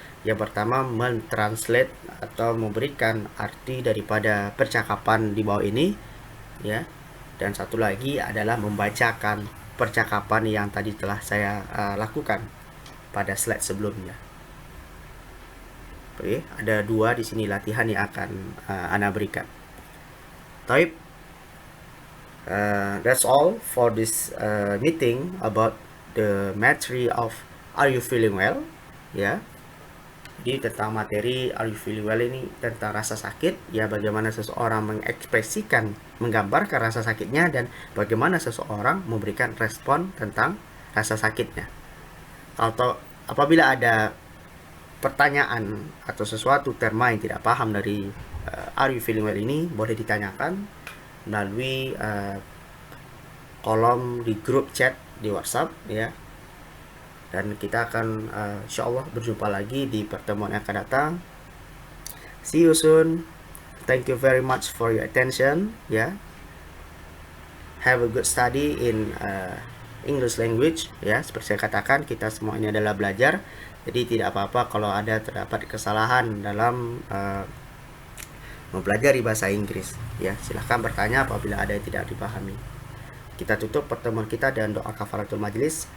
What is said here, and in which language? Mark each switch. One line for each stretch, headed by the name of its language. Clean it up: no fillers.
Indonesian: Yang pertama mentranslate atau memberikan arti daripada percakapan di bawah ini ya. Dan satu lagi adalah membacakan percakapan yang tadi telah saya lakukan pada slide sebelumnya. Oke, ada 2 di sini latihan yang akan Ana berikan. Taib.
English: That's all for this meeting about the materi of Are You Feeling Well ya.
Indonesian: Jadi tentang materi Are You Feeling Well ini tentang rasa sakit ya, bagaimana seseorang mengekspresikan, menggambarkan rasa sakitnya dan bagaimana seseorang memberikan respon tentang rasa sakitnya. Atau apabila ada pertanyaan atau sesuatu terma yang tidak paham dari Are You Feeling Well ini, boleh ditanyakan melalui kolom di grup chat di WhatsApp ya. Dan kita akan insyaallah berjumpa lagi di pertemuan yang akan datang.
English: See you soon. Thank you very much for your attention ya. Have a good study in English language ya.
Indonesian: Seperti saya katakan, kita semua ini adalah belajar. Jadi tidak apa-apa kalau ada terdapat kesalahan dalam mempelajari bahasa Inggris ya. Silahkan bertanya apabila ada yang tidak dipahami. Kita tutup pertemuan kita dengan doa kafaratul majlis.